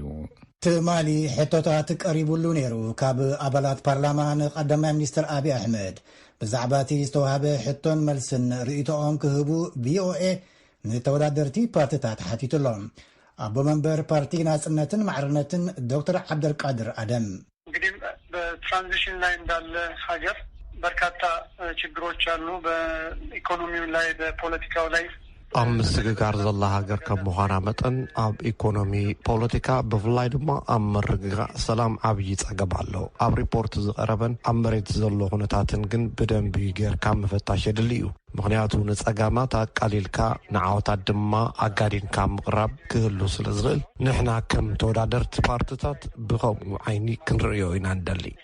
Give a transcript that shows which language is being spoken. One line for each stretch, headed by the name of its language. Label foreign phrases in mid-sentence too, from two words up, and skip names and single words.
Tigrinya: ትማሊ ሕቶታት ቀሪቡሉ ነይሩ ካብ ኣባላት ፓርላማ ንቀዳማይ ሚኒስትር አብይ አሕመድ ብዛዕባ እቲ ዝተዋሃበ ሕቶን መልስን ርእይቶኦም ክህቡ ቪኦኤ ንተወዳደርቲ ፓርቲታት ሓቲቱሎም። አቦ መንበር ፓርቲ ናጽነትን ማዕርነትን ዶክተር አብደልቃድር አደም
Amharic: እንግዲህ በትራንዚሽን ላይ እንዳለ ሀገር በርካታ ችግሮች አሉ። በኢኮኖሚው ላይ በፖለቲካው ላይ
Tigrinya: ኣብ ምስግጋር ዘላ ሃገር ከም ምዃና መጠን ኣብ ኢኮኖሚ ፖለቲካ ብፍላይ ድማ ኣብ ምርግጋእ ሰላም ዓብዪ ፀገም ኣሎ። ኣብ ሪፖርት ዝቐረበን ኣብ መሬት ዘሎ ኩነታትን ግን ብደንቢ ጌርካ ምፍታሽ የድሊ እዩ። ምክንያቱ ንፀጋማት ኣቃሊልካ ንዓወታት ድማ ኣጋዲንካ ምቕራብ ክህሉ ስለ ዝኽእል ንሕና ከም ተወዳደርቲ ፓርቲታት ብኸምኡ ዓይኒ ክንርእዮ ኢና ንደሊ።